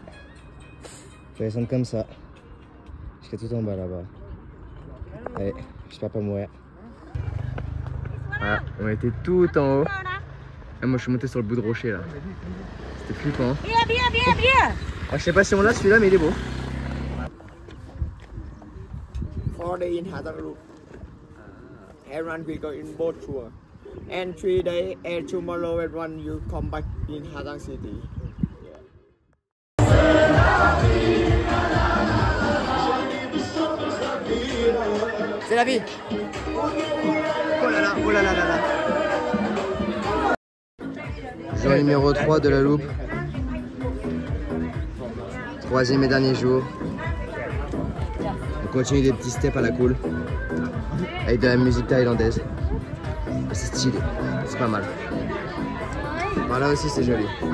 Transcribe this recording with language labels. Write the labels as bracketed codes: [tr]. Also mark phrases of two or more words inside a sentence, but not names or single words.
[fr] Je vais descendre comme ça. Jusqu'à tout en bas là-bas. Allez, j'espère pas mourir. Voilà, on était tout en haut. Et moi je suis monté sur le bout de rocher là. C'était flippant. Ah, je sais pas si on l'a celui-là, mais il est beau. [en] 4 days in Hatang Loop. And one we go in boat tour. And 3 days and tomorrow and one you come back in Hatang City. [fr] C'est la vie. Oh là là, oh là là là là. Jour numéro 3 de la loupe. Troisième et dernier jour. On continue des petits steps à la cool. Avec de la musique thaïlandaise. C'est stylé, c'est pas mal. Voilà aussi c'est joli.